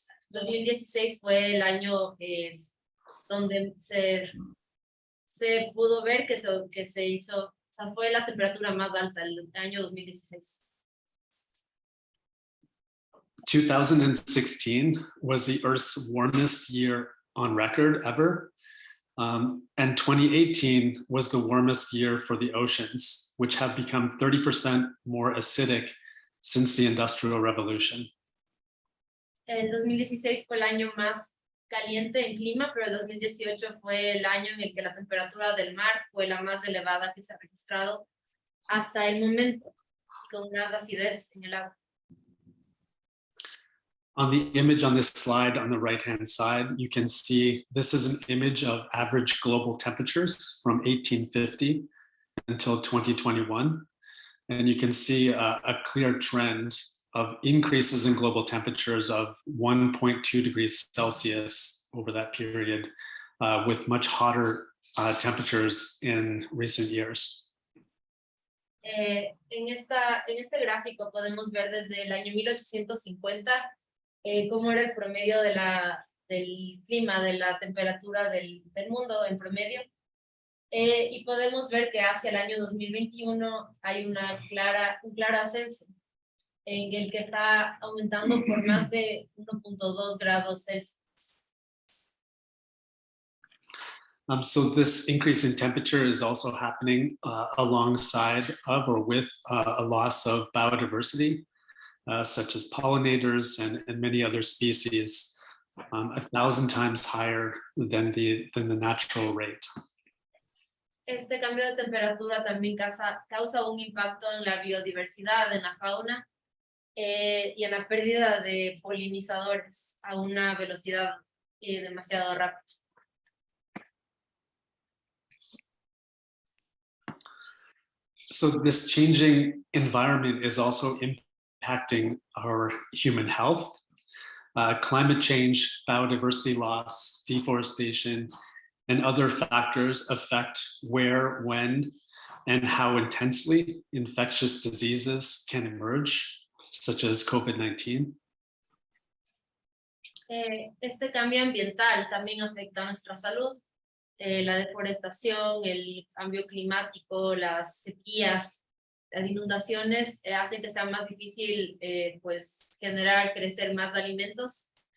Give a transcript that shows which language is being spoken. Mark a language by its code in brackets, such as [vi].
[es] 2016 fue el año donde se pudo ver que se hizo, o sea, fue la temperatura más alta, el año 2016. [en] 2016 was the Earth's warmest year on record ever. And 2018 was the warmest year for the oceans, which have become 30% more acidic since the Industrial Revolution. [es] El 2016 fue el año más caliente en clima, pero el 2018 fue el año en el que la temperatura del mar fue la más elevada que se ha registrado hasta el momento, con más acidez en el agua. [en] On the image on this slide on the right-hand side, you can see this is an image of average global temperatures from 1850 until 2021. And you can see a clear trend of increases in global temperatures of 1.2 degrees Celsius over that period, with much hotter temperatures in recent years. [es] En este gráfico podemos ver desde el año 1850 cómo era el promedio del clima, de la temperatura del mundo en promedio. Y podemos ver que hacia el año 2021 hay un claro ascenso en el que está aumentando por más de 1.2 grados Celsius. [en] So this increase in temperature is also happening alongside of or with a loss of biodiversity, such as pollinators and many other species, 1,000 times higher than the natural rate. [es] Este cambio de temperatura también causa un impacto en la biodiversidad, en la fauna y en la pérdida de polinizadores a una velocidad demasiado rápida. [en] So this changing environment is also impacting our human health. Climate change, biodiversity loss, deforestation, and other factors affect where, when, and how intensely infectious diseases can emerge, such as COVID-19. [es] Este cambio ambiental también afecta a nuestra salud. La deforestación, el cambio climático, las sequías Las inundaciones hacen que sea más difícil pues generar, crecer más alimentos.